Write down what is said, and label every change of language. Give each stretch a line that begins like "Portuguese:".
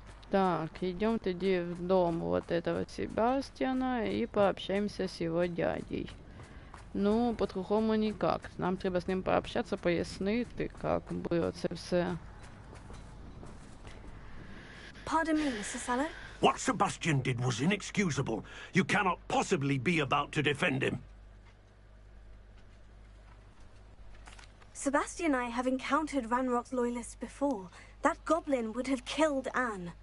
Russian: Так, идем
Ukrainian: тоді
Russian: в дом вот этого Себастьяна и пообщаемся с его дядей. Ну, по-другому никак.
Ukrainian: Нам треба з ним пообщатися, пояснити, як було це все.
English: Pardon me, Mr. Sallow. What Sebastian did was inexcusable. You cannot possibly be about to defend him. Sebastian and I have encountered Ranrock's loyalists before. That goblin would have killed Anne.